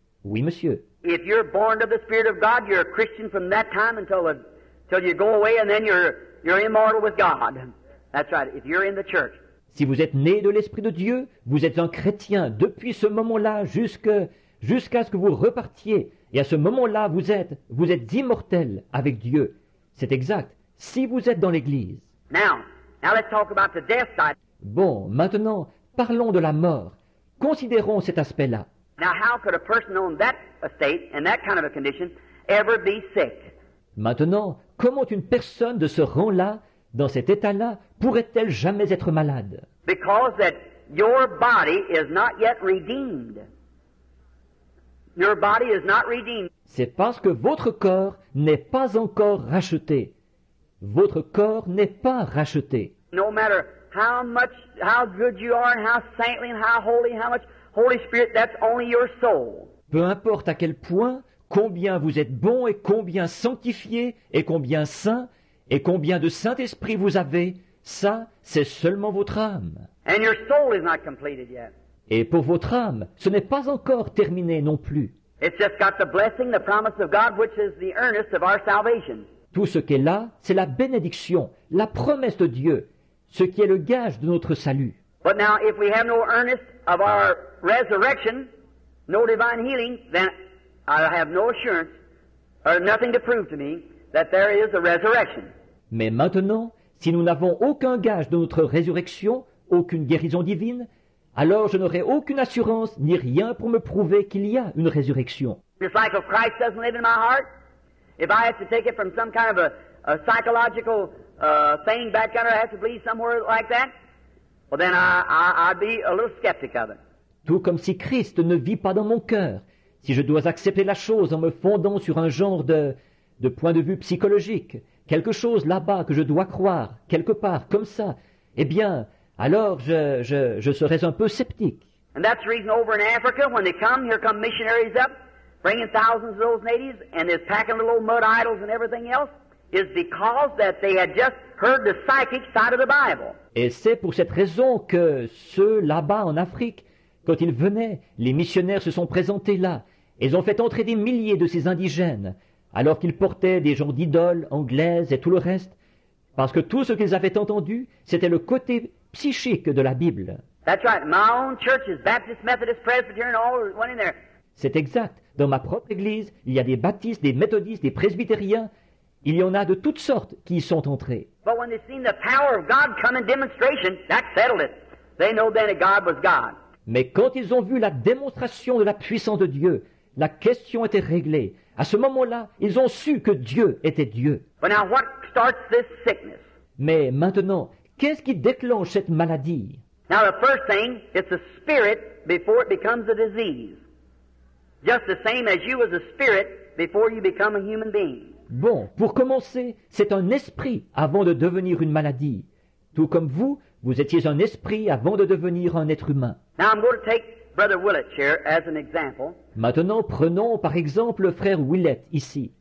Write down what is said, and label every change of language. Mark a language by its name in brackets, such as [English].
[French] Oui, monsieur. [English] If you're born of the Spirit of God, you're a Christian from that time until you go away, and then you're immortal with God. That's right. If you're in the church. [French] Si vous êtes né de l'Esprit de Dieu, vous êtes un chrétien depuis ce moment-là jusqu'à ce que vous repartiez. Et à ce moment-là, vous êtes immortel avec Dieu. C'est exact. Si vous êtes dans l'Église. [English] Now, Now let's talk about the death side. [French] Bon, maintenant, parlons de la mort. Considérons cet aspect-là. [English] Now how could a person on that estate, in that kind of a condition, ever be sick? [French] Maintenant, comment une personne de ce rang-là, dans cet état-là, pourrait-elle jamais être malade? [English] Because that your body is not yet redeemed. Your body is not redeemed. [French] C'est parce que votre corps n'est pas encore racheté. Votre corps n'est pas racheté. [English] No matter how good you are and how saintly and how much Holy Spirit, that's only your soul. [French] Peu importe à quel point, combien vous êtes bon et combien sanctifié et combien saint et combien de Saint-Esprit vous avez, ça, c'est seulement votre âme. [English] And your soul is not completed yet. [French] Et pour votre âme, ce n'est pas encore terminé non plus. [English] It's just got the blessing, the promise of God, which is the earnest of our salvation. [French] Tout ce qui est là, c'est la bénédiction, la promesse de Dieu, ce qui est le gage de notre salut. [English] But now, if we have no earnest of our resurrection, no divine healing, then I have no assurance, or nothing to prove to me, that there is a resurrection. [French] Mais maintenant, si nous n'avons aucun gage de notre résurrection, aucune guérison divine, alors je n'aurai aucune assurance ni rien pour me prouver qu'il y a une résurrection. [English] Just like if Christ doesn't live in my heart, if I have to take it from some kind of a psychological thing back under, I have to believe somewhere like that, well then I'd be a little skeptic of it. [French] Tout comme si Christ ne vit pas dans mon cœur, si je dois accepter la chose en me fondant sur un genre de point de vue psychologique, quelque chose là-bas que je dois croire, quelque part, comme ça, eh bien, alors je serais un peu sceptique. [English] And that's the reason over in Africa, when they come, here come missionaries up, bringing thousands of those natives, and they're packing little old mud idols and everything else, is because that they had just heard the psychic side of the Bible. [French] Et c'est pour cette raison que ceux là-bas en Afrique, quand ils venaient, les missionnaires se sont présentés là. Ils ont fait entrer des milliers de ces indigènes, alors qu'ils portaient des genres d'idoles anglaises et tout le reste, parce que tout ce qu'ils avaient entendu, c'était le côté psychique de la Bible. [English] That's right. My own church is Baptist, Methodist, Presbyterian, all went in there. [French] C'est exact. Dans ma propre église, il y a des baptistes, des méthodistes, des presbytériens. Il y en a de toutes sortes qui y sont entrés. [English] But when they seen the power of God come in demonstration, that settled it. They know then that God was God. [French] Mais quand ils ont vu la démonstration de la puissance de Dieu, la question était réglée. À ce moment-là, ils ont su que Dieu était Dieu. [English] But now what starts this sickness? [French] Mais maintenant, qu'est-ce qui déclenche cette maladie? [English] Now the first thing, it's a spirit before it becomes a disease. Just the same as you was a spirit before you become a human being. [French] Bon, pour commencer, c'est un esprit avant de devenir une maladie. Tout comme vous, vous étiez un esprit avant de devenir un être humain. [English] Now I'm going to take Brother Willett here as an example. [French] Maintenant, prenons par exemple le frère Willett ici.